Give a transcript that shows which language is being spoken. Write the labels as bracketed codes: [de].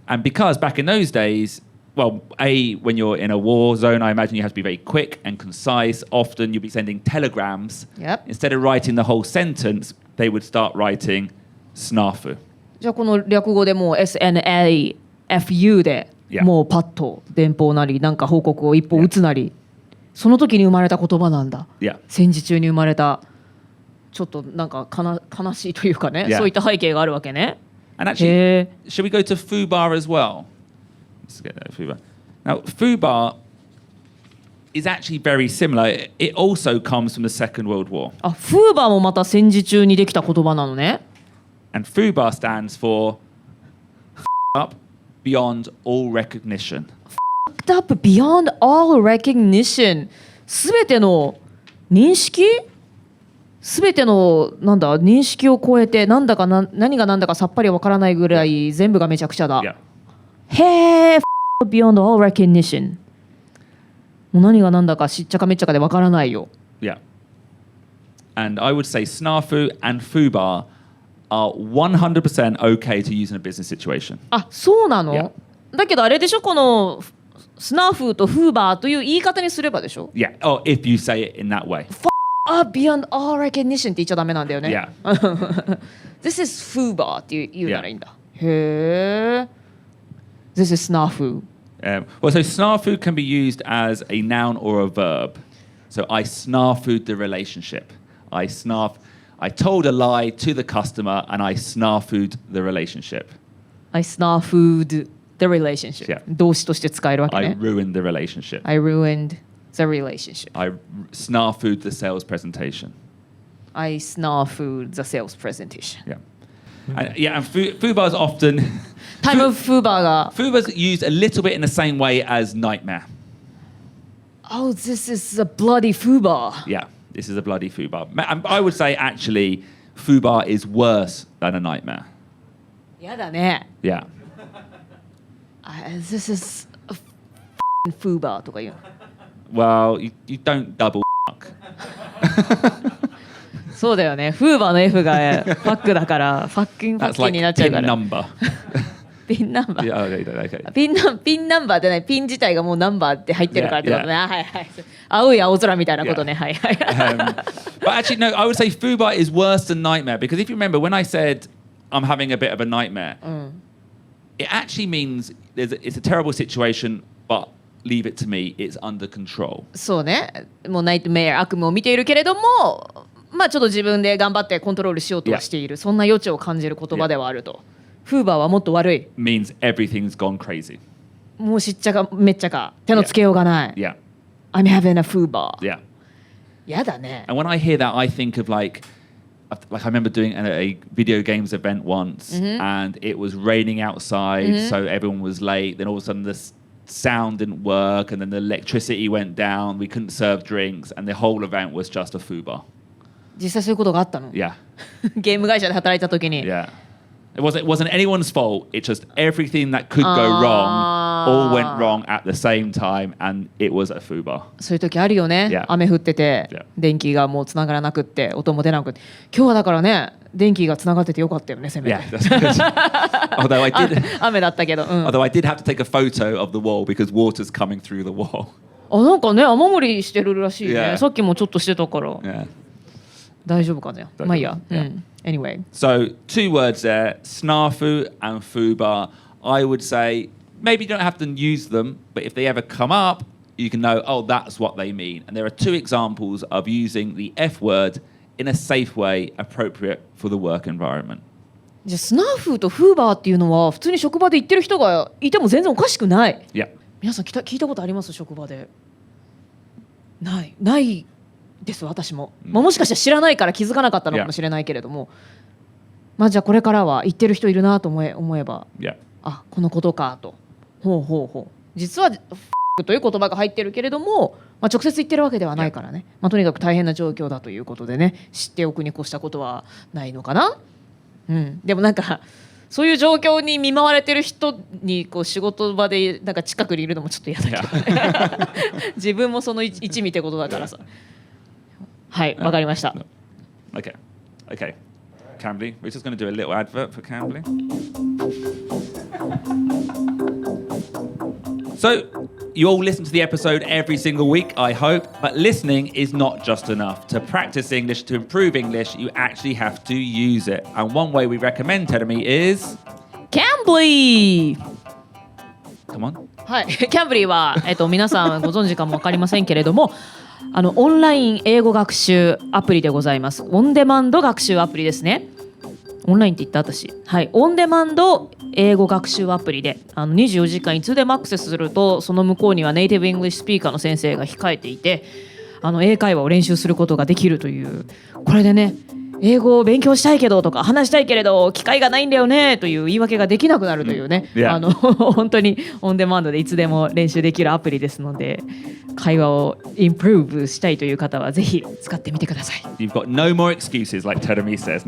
[en] And because back in those days, well, when you're in a war zone, I imagine you have to be very quick and concise. Often you'll be sending telegrams. Yep. Instead of writing the whole sentence, they would start writing SNAFU. [ja] じゃあこの略語でもう SNAFU で [en] Yeah. [ja] もうパッと電報なりなんか報告を一歩打つなり、その時に生まれた言葉なんだ。 [en] Yeah. [ja] 戦時中に生まれたちょっとなんか悲しいというかね、 [en] Yeah. [ja] そういった背景があるわけね。 [en] And actually, should we go to FUBAR as well? Let's get that FUBAR. Now, FUBAR is actually very similar. It also comes from the Second World War. [ja] あ、FUBARもまた戦時中にできた言葉なのね。 [en] And FUBAR stands for up beyond all recognition. Fucked up beyond all recognition。 [ja] すべての認識？すべてのなんだ認識を超えて何が何だかさっぱりわからないぐらい全部がめちゃくちゃだ。 [en] Yeah. [ja] へー、 [en] beyond all recognition。 [ja] もう何が何だかしっちゃかめっちゃかでわからないよ。 [en] Yeah. And I would say SNAFU and FUBAR are 100% okay to use in a business situation. [ja] あ、そうなの？ [en] Yeah. [ja] だけどあれでしょ、このスナーフとフーバーという言い方にすればでしょ？ [en] Yeah. Oh, if you say it in that way. Beyond all recognition [ja] って言っちゃダメなんだよね。 [en] Yeah. This is FUBAR [ja] って言うならいいんだ。 [en] へー。This is SNAFU. Well, so SNAFU can be used as a noun or a verb. So I snafu'd the relationship. I told a lie to the customer and I snafu'd the relationship. I snafu'd the relationship. Yeah. [ja] 動詞として使えるわけ [en] I [ja] ね。 [en] ruined the relationship. I ruined the relationship. I snafu'd the sales presentation. I snafu'd the sales presentation. Yeah. And FUBAR is often... Time of FUBAR が FUBAR's used a little bit in the same way as nightmare. Oh, this is a bloody FUBAR. Yeah, this is a bloody FUBAR. I would say actually FUBAR is worse than a nightmare. [ja] やだね。 [en] Yeah. This is a FUBAR [ja] とか言う。 [en] Well, you don't double fuck. [ja] そうだよね。フーバーの F がファックだからファッキンファッ [en] That's [ja] キン [en] like [ja] になっちゃう [en] pin [ja] から。 [en] number. [ja] ピンナンバー。 [en] Yeah, okay. [ja] ピンナンバーじゃない。ピン自体がもうナンバーって入ってるからってことね。 Yeah, はいはい。青い青空みたいなことね。はいはい。 [en] But actually, no, I would say FUBAR is worse than nightmare because if you remember when I said I'm having a bit of a nightmare, it actually means it's a terrible situation, but leave it to me, it's under control. [ja] そうね。もうナイトメア悪夢を見ているけれども、まあちょっと自分で頑張ってコントロールしようとはしている。そんな余地を感じる言葉ではあると。フーバーはもっと悪い。 [en] Means everything's gone crazy. [ja] もうしっちゃかめっちゃか手のつけようがない。 [en] Yeah. I'm having a FUBAR. Yeah. [ja] やだね。 [en] And when I hear that, I think of like I remember doing a video games event once, and it was raining outside, so everyone was late. Then all of a sudden the sound didn't work, and then the electricity went down. We couldn't serve drinks, and the whole event was just a FUBAR. [ja] 実際そういうことがあったの？ [en] Yeah. [ja] ゲーム会社で働いた時に。 [en] Yeah. It wasn't anyone's fault. It's just everything that could go wrong all went wrong at the same time, and it was a FUBAR. [ja] そういう時あるよね。 [en] Yeah. [ja] 雨降ってて、 [en] Yeah. [ja] 電気がもうつながらなくって音も出なくって、今日はだからね、電気がつながっててよかったよね、せめて。 [en] Yeah, that's good. although I did [ja] 雨だったけど、うん。 [en] although I did have to take a photo of the wall because water's coming through the wall. [ja] なんかね雨漏りしてるらしいね。 [en] Yeah. [ja] さっきもちょっとしてたから、 [en] Yeah. [ja] 大丈夫かね。まあいいや。 [en] Yeah. Anyway. So 2 words there, SNAFU and FUBAR. I would say maybe you don't have to use them, but if they ever come up, you can know, oh, that's what they mean. And there are 2 examples of using the F word in a safe way appropriate for the work environment. [ja] じゃあスナフとフーバーっていうのは普通に職場で言ってる人がいても全然おかしくない。 [en] Yeah. [ja] 皆さん聞いたことあります？職場で。ないです私も、まあ、もしかしたら知らないから気づかなかったのかもしれないけれども、まあじゃあこれからは言ってる人いるなと思えば、 [en] Yeah. [ja] あこのことかと。ほう実はという言葉が入ってるけれども、まあ、直接言ってるわけではないからね、まあ、とにかく大変な状況だということでね、知っておくに越したことはないのかな。でもなんかそういう状況に見舞われてる人にこう仕事場でなんか近くにいるのもちょっと嫌だけどね自分もその一味ってことだからさ。はいわかりました。 [en] Okay. Cambly, we're just going to do a little advert for Cambly. So, you all listen to the episode every single week, I hope, but listening is not just enough. To practice English, to improve English, you actually have to use it. And one way we recommend Terumi is... Cambly! Come on. [ja] はい、キャンブリーは、皆さんご存知かも分かりませんけれども、オンライン英語学習アプリでございます。オンデマンド学習アプリですね。オンラインって言った私。はい、オンデマンド英語学習アプリで24時間いつでもアクセスすると、その向こうにはネイティブイングリッシュスピーカーの先生が控えていて、英会話を練習することができるという。これでね、英語を勉強したいけどとか話したいけれど機会がないんだよねという言い訳ができなくなるというね、本当にオンデマンドでいつでも練習できるアプリですので、会話をインプルーブしたいという方はぜひ使ってみてください。 [en] You've got no more excuses, like Terumi says.